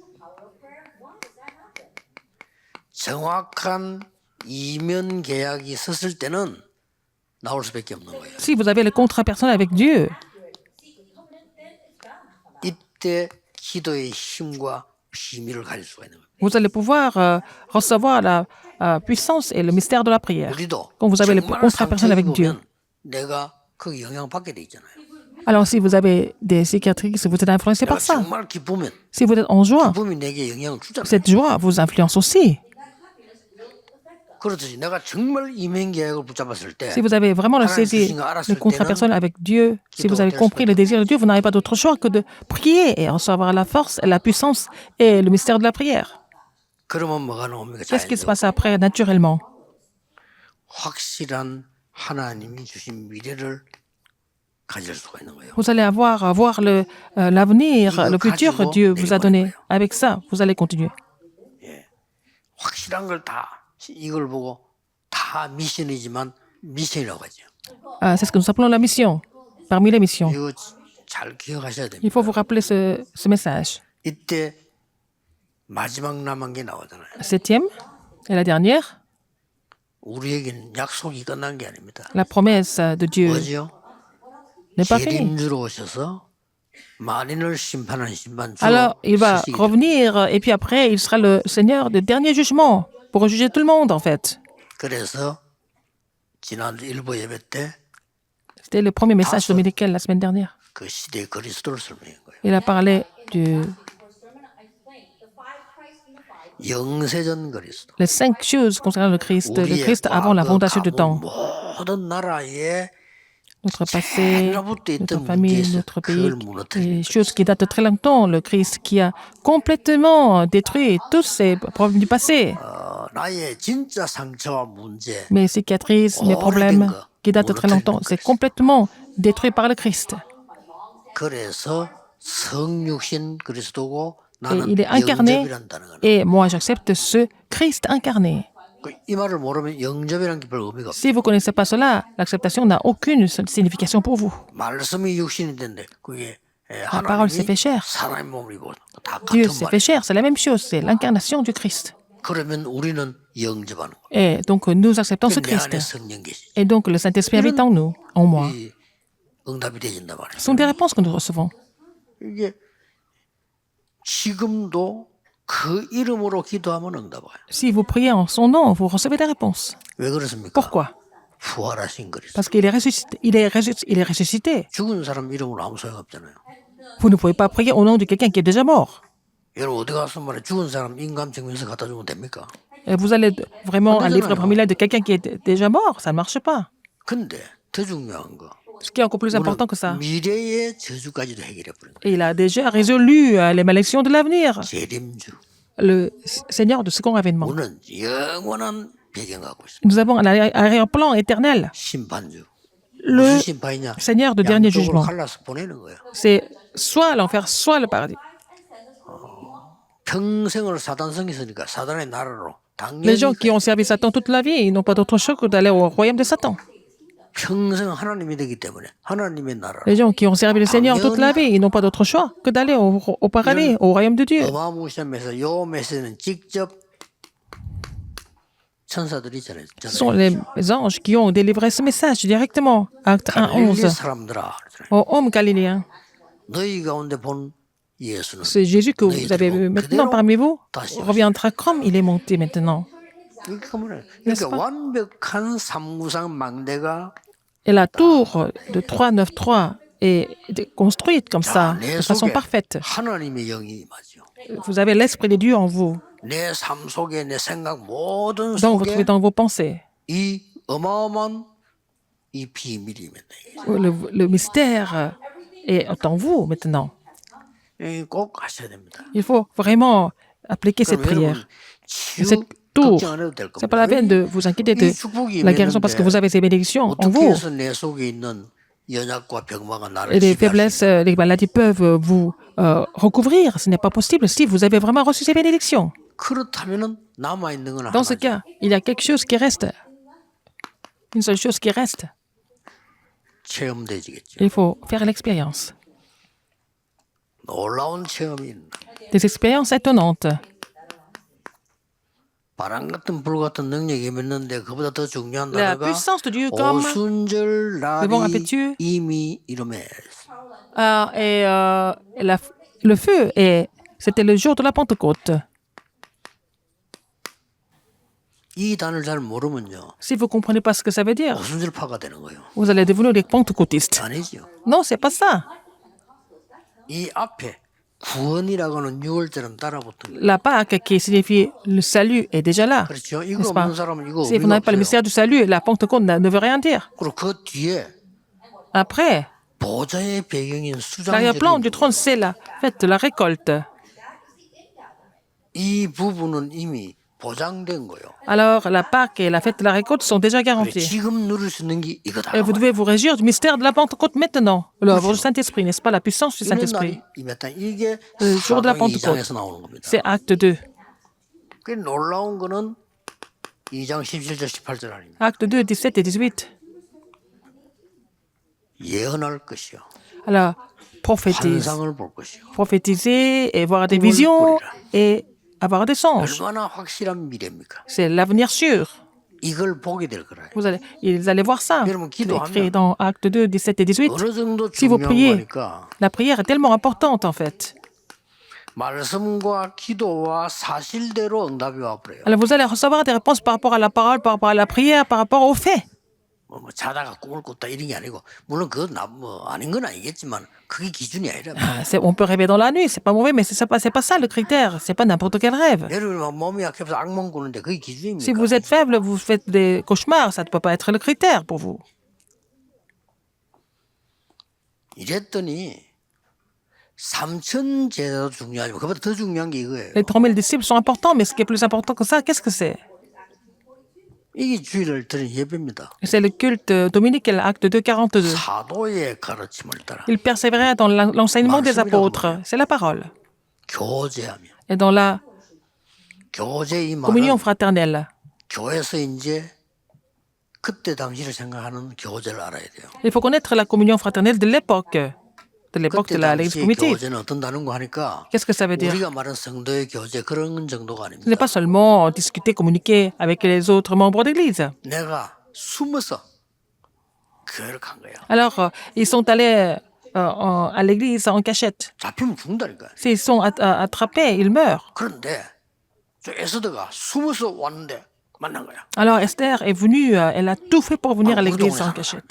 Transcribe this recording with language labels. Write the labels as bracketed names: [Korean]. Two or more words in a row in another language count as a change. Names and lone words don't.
[French] Si vous avez le contrat personnel avec Dieu, vous allez pouvoir recevoir la puissance et le mystère de la prière. Quand vous avez le contrat personnel avec Dieu, [Korean] 그 영향받게 돼 있잖아요. [French] Alors, si vous avez des cicatrices, vous êtes influencé [Korean] 내가 [French] par ça. [Korean] 정말 기쁘면 [French] Si vous êtes en joie, [Korean] 기쁨이 내게 영향을 주잖아요. [French] cette joie vous influence aussi. [Korean] 그렇듯이 내가 정말 이면계약을 붙잡았을 때 [French] Si vous avez vraiment le [Korean] 하나님 [French] saisi, [Korean] 주신 거 [French] le [Korean] 알았을 [French] contrat [Korean] 때는 [French] personnel avec Dieu, si vous avez compris le désir de Dieu, vous n'avez pas d'autre choix que de prier et recevoir la force, la puissance et le mystère de la prière. [Korean] 그러면 뭐가 나옵니까? [French] Qu'est-ce qui se [Korean] 자연적으로 [French] passe après, naturellement? [Korean] 확실한 하나님이 주신 미래를 가질 수가 있는 거예요. [French] Vous allez voir l'avenir, le futur que Dieu vous a donné. Avec ça, vous allez continuer. [Korean] 확실한 걸 다 이걸 보고 다 미션이지만 미션이라고 하죠. [French] C'est ce que nous appelons la mission, parmi les missions. [Korean] 이거 잘 기억하셔야 [French] Il [Korean] 됩니다. [French] faut vous rappeler ce message. [Korean] 이때 마지막 남은 게 나오잖아요. [French] Septième et la dernière, [Korean] 우리에게는 약속이 끝난 게 아닙니다. [French] la promesse de Dieu [Korean] 뭐죠? [French] n'est pas finie. [Korean] 재림주로 오셔서 만인을 심판하는 심판주로 [French] Alors, il va [Korean] 쓰시기 [French] revenir et puis après, il sera le Seigneur du dernier jugement pour juger tout le monde, en fait. [Korean] 그래서 지난주 일부 예배 때 그 [French] C'était le premier message dominical la semaine dernière. [Korean] 시대의 그리스도를 설명한 거예요. [French] Il a parlé du [Korean] 영세전 그리스도. [French] les 5 choses concernant le Christ avant la fondation du temps. [Korean] 모든 나라의 [French] Notre passé, [Korean] 옛날부터 [French] notre [Korean] 있던 [French] famille, [Korean] 문제에서 [French] notre pays, [Korean] 그걸 무너뜨리는 [French] des choses qui datent de très longtemps. Le Christ qui a complètement détruit tous ces problèmes du passé. [Korean] 나의 진짜 상처와 문제 [French] Mes cicatrices, mes problèmes qui datent de très longtemps, c'est complètement détruit par le Christ. [Korean] 그래서 성육신 그리스도고 [French] Et [Korean] 나는 [French] il est incarné [Korean] 영접이란다는 거는 [French] et moi j'accepte ce Christ incarné. [Korean] 이 말을 모르면 영접이라는 게 별 의미가 없어요. [French] Si vous ne connaissez pas cela, l'acceptation n'a aucune signification pour vous. [Korean] 말씀이 육신이 된데 그게 [French] La parole s'est fait chair. [Korean] 사람의 몸을 입고 다 [French] Dieu [Korean] 같은 [French] s'est fait [Korean] 말이에요. [French] chair, c'est la même chose, c'est l'incarnation du Christ. [Korean] 그러면 우리는 영접하는 거예요. [French] Et donc nous acceptons ce [Korean] 내 안에 [French] Christ. [Korean] 성령 계시. [French] Et donc le Saint-Esprit habite en nous, en moi. [Korean] 이 응답이 되진단 말이에요. [French] Ce sont des réponses que nous recevons. [Korean] 이게 지금도 그 이름으로 기도하면 응답 와요. [French] Si vous priez en son nom, vous recevez des réponses. [Korean] 왜 그렇습니까? [French] Pourquoi? [Korean] 부활하신 그리스도. [French] Parce qu'il est ressuscité. Il est ressuscité. [Korean] 죽은 사람 이름으로 아무 소용 없잖아요. [French] Vous ne pouvez pas prier au nom de quelqu'un qui est déjà mort. [Korean] 여러분 어디 가서 말해 죽은 사람 인감증명서 갖다 주면 됩니까? [French] Et vous allez vraiment un livre familial de quelqu'un qui est déjà mort, ça ne marche pas. [Korean] 근데 더 중요한 거. [French] Ce qui est encore plus important que ça. [Korean] 미래의 저주까지도 해결해 버린 거예요. [French] Et il a déjà résolu les malédictions de l'avenir. [Korean] 재림주. [French] Le Seigneur de second avènement. [Korean] 우리는 영원한 배경 갖고 있습니다. [French] Nous avons un arrière-plan éternel. [Korean] 심판주. [French] Le [Korean] 무슨 심판이냐? [French] Seigneur de dernier [Korean] 양쪽으로 [French] jugement. [Korean] 갈라서 보내는 거예요. [French] C'est soit l'enfer, soit le paradis. [Korean] 평생을 사단성이 있으니까 사단의 나라로 [French] Les gens [Korean] 당연히 [French] qui ont servi Satan toute la vie, ils n'ont pas d'autre choix que d'aller au royaume de Satan. [Korean] 평생 하나님이 되기 때문에 하나님의 나라. [French] Les gens qui ont servi le Seigneur toute la vie, ils n'ont pas d'autre choix que d'aller au paradis, au royaume de Dieu. [Korean] 어마무시한 메시지. 요 메시지는 직접 천사들이 전해. [French] Ce sont les anges qui ont délivré ce message directement. Acte 1, [Korean] 갈릴리 11. 사람들아, [French] Aux hommes galiléens. [Korean] 너희 가운데 본 예수는 [French] C'est Jésus que vous avez vu maintenant parmi vous reviendra comme il est monté maintenant. [Korean] 그러니까 완벽한 삼구상 망대가 [French] Et la tour de 393 est construite comme ça, [Korean] 내 [French] de façon [Korean] 속에 [French] parfaite. [Korean] 하나님의 영이 임하죠. [French] Vous avez l'Esprit de Dieu en vous, [Korean] 내 삶 속에 내 생각 모든 [French] donc vous trouvez [Korean] 속에 [French] dans vos pensées. [Korean] 이 어마어마한 이 비밀이 있다. [French] Le mystère est en vous maintenant. [Korean] 꼭 하셔야 됩니다. [French] Il faut vraiment appliquer cette [Korean] 그럼 여러분 [French] prière. [Korean] 치유 [French] Cette tour, [Korean] 걱정 안 해도 될 [French] c'est pas la peine [Korean] 겁니다. [French] de vous inquiéter de [Korean] 이 축복이 [French] la guérison parce que vous avez ces bénédictions en [Korean] 어떻게 [French] vous. [Korean] 해서 내 속에 있는 연약과 병마가 나를 [French] Et les [Korean] 지배할 수 [French] faiblesses, les maladies peuvent vous recouvrir. Ce n'est pas possible si vous avez vraiment reçu ces bénédictions. [Korean] 그렇다면은 남아 있는 건 [French] Dans ce [Korean] 하나죠. [French] cas, il y a quelque chose qui reste. Une seule chose qui reste. [Korean] 체험되지겠죠. [French] Il faut faire l'expérience. [Korean] 놀라운 체험이 있는 [French] Des expériences étonnantes. [Korean] 바람 같은 불 같은 능력이 있는데 그보다 더 중요한 [French] La [Korean] 단어가 [French] puissance de Dieu comme [Korean] 오순절 [French] le vent [Korean] 날이 [French] impétueux. [Korean] 이미 이름에 [French] le feu. Et c'était le jour de la Pentecôte. [Korean] 이 단어를 잘 모르면요. [French] Si vous ne comprenez pas ce que ça veut dire, [Korean] 오순절파가 되는 거예요. [French] vous allez devenir des pentecôtistes. [Korean] 아니죠. [French] Non, c'est pas ça. [Korean] 이 앞에 구원이라고 하는 6월절은 따라붙은 거예요. [French] La Pâque, qui signifie le salut, est déjà là. [Korean] 그렇죠. 이거 [French] N'est-ce pas? [Korean] 없는 사람은 이거 [French] Si vous [Korean] 의미가 [French] n'avez pas le [Korean] 없어요. [French] mystère du salut, la Pentecôte ne veut rien dire. [Korean] 그리고 그 뒤에 [French] Après, [Korean] 보좌의 배경인 [French] l'arrière-plan [Korean] 수장절이 [French] du trône, c'est la fête de la récolte. [Korean] 이 부분은 이미 보장된 거예요. [French] Alors, la Pâque et la fête de la récolte sont déjà [Korean] 그래, [French] garanties. [Korean] 지금 누릴 수 있는 게 이거다. [French] Et vous devez vous réjouir du mystère de la Pentecôte maintenant. L'œuvre du Saint-Esprit, n'est-ce pas? La puissance du [Korean] 이런 [French] Saint-Esprit. [Korean] 날이 임했다. 이게 [French] Le jour de la [Korean] 사도행 [French] Pentecôte. [Korean] 2장에서 나오는 겁니다. [French] C'est acte 2. [Korean] 그 놀라운 거는 2장 17절 18절 아닙니다. [French] Acte 2, 17 et 18. [Korean] 예언할 것이요. [French] Alors, prophétise. [Korean] 환상을 볼 것이요. [French] Prophétiser et voir des visions et avoir des songes. [Korean] 얼마나 확실한 미래입니까? [French] C'est l'avenir sûr. [Korean] 이걸 보게 될 거라요. [French] Ils allaient voir ça. [Korean] 여러분, [French] C'est écrit [Korean] 기도하면 [French] dans Acte 2, 17 et 18. [Korean] 어느 정도 [French] Si vous [Korean] 중요한 [French] priez, [Korean] 거니까 [French] la prière est tellement importante en fait. [Korean] 말씀과 기도와 사실대로 응답이 와버려요. [French] Alors vous allez recevoir des réponses par rapport à la parole, par rapport à la prière, par rapport aux faits. [Korean] 뭐 자다가 꿈을 꿨다 이런 게 아니고 물론 그건 뭐 아닌 건 아니겠지만 그게 기준이 아니라 [French] On peut rêver dans la nuit, c'est pas mauvais, mais c'est pas ça le critère. C'est pas n'importe quel rêve. [Korean] 여러분 막 몸이 약해서 악몽 꾸는데 그게 [French] Si [Korean] 기준입니까? [French] vous êtes faible, vous faites des cauchemars, ça ne peut pas être le critère pour vous. [Korean] 이랬더니 삼천 제자도 중요하지만 그보다 더 중요한 게 이거예요. [French] Les 3000 disciples sont importants, mais ce qui est plus important que ça, qu'est-ce que c'est? [Korean] 이게 주일을 드린 예배입니다. [French] C'est le culte dominical, acte 2, 42. [Korean] 사도의 가르침을 따라 [French] Il persévérait dans l'enseignement des apôtres. C'est la parole. [Korean] 교제하며 [French] Et dans la [Korean] 교제 이 말은 [French] communion fraternelle. [Korean] 교회에서 이제 그때 당시를 생각하는 교제를 알아야 돼요. [French] Il faut connaître la communion fraternelle de l'époque de [Korean] 그때 [French] l'Église [Korean] 당시 [French] primitive. [Korean] 교제는 어떤 다른 거 하니까 [French] Qu'est-ce que ça veut dire? [Korean] 우리가 말하는 성도의 교제 그런 정도가 [French] Ce n'est [Korean] 아닙니다. [French] pas seulement discuter, communiquer avec les autres membres d'Église. [Korean] 내가 숨어서 교회를 간 거야. [French] Alors, ils sont allés à l'Église en cachette. [Korean] 잡히면 죽는다니까. [French] S'ils sont attrapés, ils meurent. [Korean] 그런데 저 에스더가 숨어서 왔는데 만난 거야. [French] Alors, Esther est venue, elle a tout fait pour venir à l'Église en cachette.